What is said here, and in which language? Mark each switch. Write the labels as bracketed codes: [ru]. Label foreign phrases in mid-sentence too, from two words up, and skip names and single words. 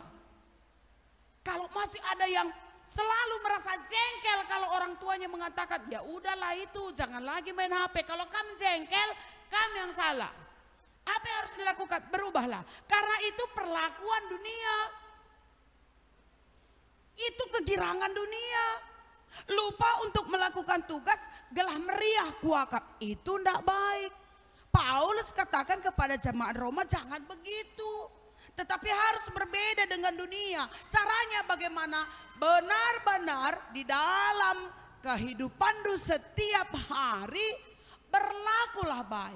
[id] Kalau masih ada yang selalu merasa jengkel kalau orang tuanya mengatakan, ya udahlah itu, jangan lagi main HP. Kalau kamu jengkel, kamu yang salah. Apa yang harus dilakukan? Berubahlah. Karena itu perlakuan dunia. Itu kegirangan dunia. Lupa untuk melakukan tugas, [btx] gelah meriah kuakap. [id] Itu tidak baik. Paulus katakan kepada jemaat Roma, jangan begitu. Tetapi harus berbeda dengan dunia. Caranya bagaimana? Benar-benar di dalam kehidupan setiap hari berlakulah baik.